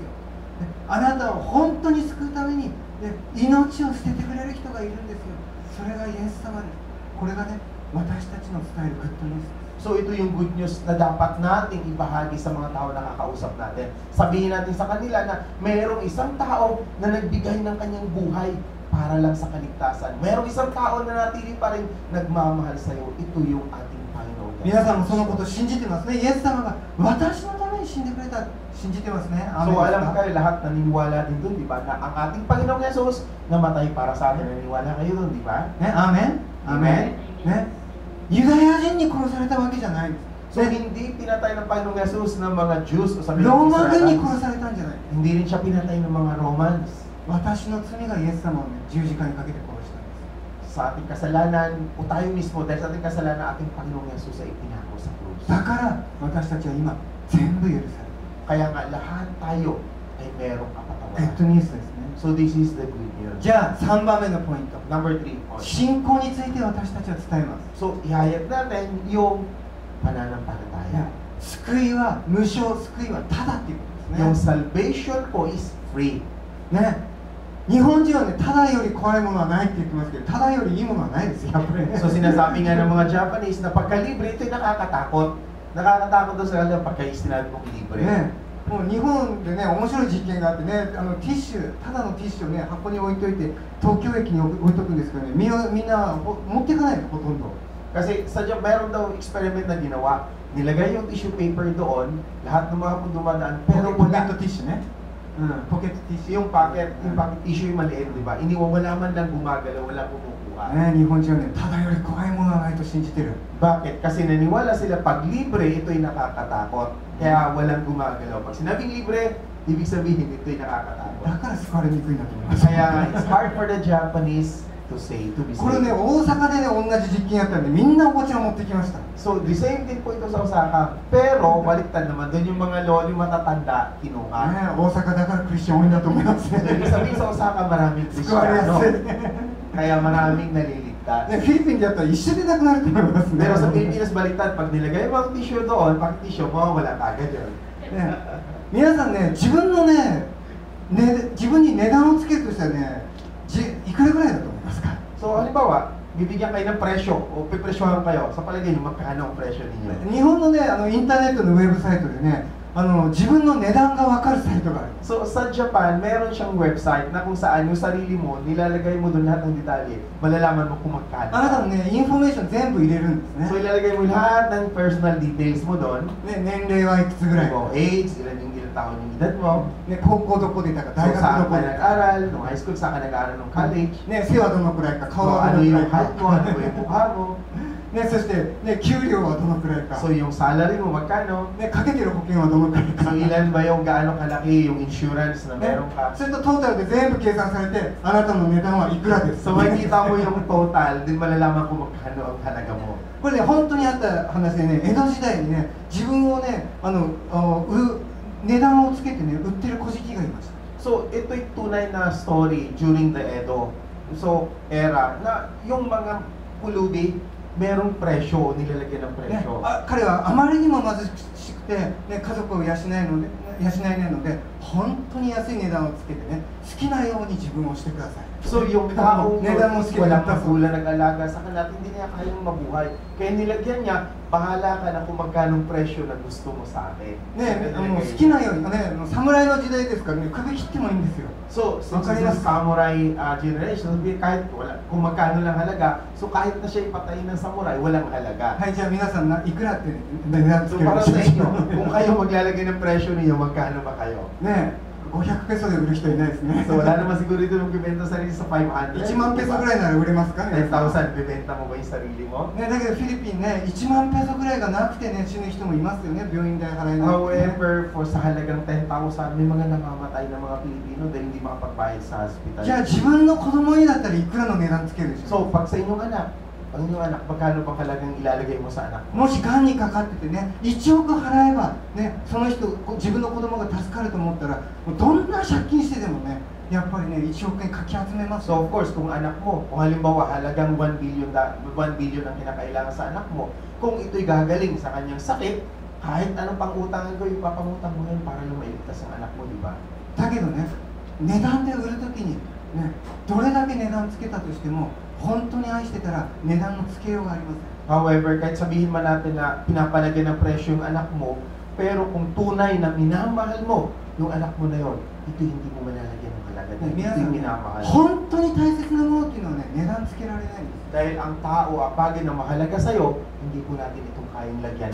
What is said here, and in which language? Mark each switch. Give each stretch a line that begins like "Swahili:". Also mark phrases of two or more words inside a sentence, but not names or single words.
Japanese: ね、あなたを本当に救うために、ね、命を捨ててくれる人がいるんですよ。それがイエス様です。これがね、私たちの伝えるグッドニュースです。
Filipino: So ito yung
English: good news
Filipino: na dapat nating ibahagi sa mga tao na kakausap natin. Sabihin natin sa kanila na mayroong isang tao na nagbigay ng kanyang buhay para lang sa kaligtasan. Mayroong isang tao na natili pa rin nagmamahal sa iyo. Ito yung ating Panginoon.
Japanese: 皆さんもそのことを信じてますね。イエス様が私のために死んでくれた信じてますね。
Filipino: So alam kayo, lahat naniniwala din dun, di ba? Na ang ating Panginoong Yesus namatay para sa atin. Naniniwala kayo dun, di ba?
Japanese: ね、アーメン、アーメン、ね、ユダヤ人に殺されたわけじゃないんです。
Filipino: So hindi pinatay ng Panginoong Yesus ng mga Jews o sabi
Japanese: ロー
Filipino: ng
Japanese: マ軍に
Filipino: Israelites.
Japanese: 殺されたんじゃない。
Filipino: Hindi rin siya pinatay ng mga Romans.
Japanese: 私の罪がイエス様を、ね、十字架にかけて殺したんです。
Filipino: Sa ating kasalanan, o tayo mismo, dahil sa ating kasalanan, ating Panginoong Yesus ay pinako sa krus.
Japanese: だから私たちは今全部許される。
Filipino: Kaya nga, lahat tayo ay merong
Japanese: グッ
Filipino: kapatawaran.
Japanese: ドニュースですね。
English: So this is the good news.
Japanese: じゃあ3番目のポイント、
English: Number 3.
Japanese: 信仰について私たちは伝えます。
Filipino: So, ihayag natin yung pananampalataya.
Japanese: 救いは無償、救いはただっていうこと
Filipino: Yung
Japanese: ですね。
English: salvation po is free.
Japanese: ね、日本人はね、ただより怖いものはないって言ってますけど、ただよりいいものはないですよ、やっぱりね。
Filipino: So sinasabi nga ng mga Japanese na pagka-libre, ito'y nakakatakot. Nakakatakot daw sa kanila pagka sinabi mong libre.
Japanese: ね、もう日本でね、面白い実験があってね、ティッシュ、ただのティッシュをね、箱に置いといて、東京駅に置いとくんですけどね、みんな持っていかないの、ほとんど。
Filipino: Kasi sadya meron daw experiment na ginawa, nilagay yung
English: tissue paper
Filipino: doon, lahat ng mga dumadaan, pero
Japanese: ポケッ
Filipino: wala
Japanese: トティッシュね。うん、ポケットティッシュ。
Filipino: yung
English: packet tissue
Filipino: yung maliit, di ba? Wala man lang gumagalaw, wala kumukuha.
Japanese: ね、日本人はね、ただより怖いものはないと信じてる。
Filipino: Bakit? Kasi naniwala sila pag libre, ito'y nakakatakot. Kaya walang gumagalaw. Pag sinabing libre, ibig sabihin ito'y
Japanese: だ
Filipino: nakakatakot.
Japanese: から救われにくいんだと思います。
English: Kaya it's hard for the Japanese to say, to be
Japanese: これね、
English: saved.
Japanese: 大阪でね、同じ実験やったんで、みんなおばちゃん持ってきました。
English: So, the same thing
Filipino: po ito sa
English: Osaka.
Filipino: Pero, baliktad naman, doon yung mga lolo matatanda, kinuha.
Japanese: ね、大阪だからクリスチャン多いんだと思います
Filipino: So,
Japanese: ね。
Filipino: ibig sabihin sa Osaka, maraming
Japanese: 救われや
Filipino: Kristiyano.
Japanese: すい。
Filipino: Kaya maraming naliligtas.
Japanese: ね、フィリピンでやったら一緒でなくなると思いますね。
Filipino: Pero sa Pilipinas, baliktad, pag nilagay mo ang tissue doon, pag tissue, mawawala ka agad yun.
Japanese: ね、皆さんね、自分のね、自分に値段をつけるとしたらね、いくらぐらいだと思いますか？
Filipino: So, halimbawa, bibigyan kayo ng presyo o pipresyohan kayo. Sa palagay niyo, magkano ang presyo ninyo?
Japanese: 日本のね、インターネットのウェブサイトでね、自分の値段が分かるサイトがある。
Filipino: So, sa Japan, meron siyang website na kung saan yung sarili mo, nilalagay mo doon lahat ng detalye, malalaman mo kung magkano.
Japanese: あなたのね、インフォメーション全部入れるんです
Filipino: So,
Japanese: ね。
Filipino: ilalagay mo lahat ng personal details mo doon.
Japanese: ね、年齢はいくつぐらいか、
Filipino: Mo age, ilang taon yung edad mo.
Japanese: ね、高校どこ出たか、
Filipino: So,
Japanese: 大学
Filipino: saan
Japanese: どこ
Filipino: ka
Japanese: 出たか、
Filipino: nag-aral, nung high school, saan ka nag-aral nung college.
Japanese: ね、背はどのくらいか、
Filipino: So,
Japanese: 顔はど
Filipino: ano
Japanese: のくらい
Filipino: yung
Japanese: か
Filipino: height mo, ano ba yung mukha mo.
Japanese: ね、そして、ね、給料はどのくらいか、
Filipino: So, yung salary mo, magkano.
Japanese: ね、かけてる保険はどのくらいか、
Filipino: So, ilan ba yung gaano kalaki yung insurance na
Japanese: ね
Filipino: meron ka.
Japanese: それとトータルで全部計算されて、あなたの値段はいくらです。
Filipino: So, makikita mo yung total, din malalaman kung magkano ang halaga mo.
Japanese: これね、本当にあった話でね、江戸時代にね、自分をね、値段をつけてね、売ってる小敷がいました。
Filipino: So, ito'y tunay na story
English: during the Edo.
Filipino: So, era na yung mga pulubi, merong presyo, nilalagyan ng
Japanese: ね
Filipino: presyo.
Japanese: 彼はあまりにも貧しくて、ね、家族を養えないので、本当に安い値段をつけてね、好きなように自分をしてください。
Filipino: So, yung tao
Japanese: 値段も好きな
Filipino: walang magulang nag-alaga sa kanila, hindi niya kayang mabuhay. Kaya nilagyan niya, bahala ka na kung magkanong presyo na gusto mo sa akin.
Japanese: ね、もう好きなように、ね、侍の時代ですからね、首切ってもいいんですよ。
English: So, since this is samurai generation,
Filipino: kahit wala, kung magkano lang halaga, so kahit na siya ipatayin ng samurai, walang halaga.
Japanese: はい、じゃあ皆さんいくらって値段つ
Filipino: So,
Japanese: ける
Filipino: para sa inyo, kung kayo maglalagay ng presyo niyo, magkano ba kayo?
Japanese: ね、500ペソで売る人いないですね。
Filipino: So, wala naman siguro dito magbibenta sarili sa 500.
Japanese: 1 万ペソぐらいなら売れますかね。
Filipino: 10,000, bibenta mo ba yung sarili mo?
Japanese: ね、だけどフィリピンね、1万ペソぐらいがなくてね、死ぬ人もいますよね、病院代払えなくて、ね。
English: However, for
Filipino: sa halagang 10,000, may mga namamatay na mga Pilipino dahil hindi makapagbayad sa hospital.
Japanese: じゃあ自分の子供にだったらいくらの値段つけるでしょ
Filipino: So, pag sa inyong anak, magkano bang halagang ilalagay mo sa anak mo?
Japanese: もしがんにかかっててね、1億払えば、ね、その人、自分の子供が助かると思ったら、もうどんな借金してでもね、やっぱりね、1億円かき集めます
English: So, of course,
Filipino: kung anak mo, kung halimbawa halagang 1 billion ang kinakailangan sa anak mo, kung ito'y gagaling sa kanyang sakit, kahit anong pang-utangan ko, ipapangutang mo yun para lumailigtas ang anak mo, di ba?
Japanese: だけどね、値段で売るときに、ね、どれだけ値段つけたとしても、本当に愛してたら値段のつけようがありません。
Filipino: However, kahit sabihin man natin na pinapalagyan ng presyo yung anak mo, pero kung tunay na minamahal mo yung anak mo na yon, ito hindi mo malalagyan ng halaga.
Japanese: ね
Filipino: Ito
Japanese: 皆さ
Filipino: yung
Japanese: んね
Filipino: minamahal.
Japanese: 本当に大切なものっていうのはね値段つけられないんです
Filipino: Dahil ang tao, ang bagay na mahalaga sa'yo, hindi po natin itong kayang lagyan.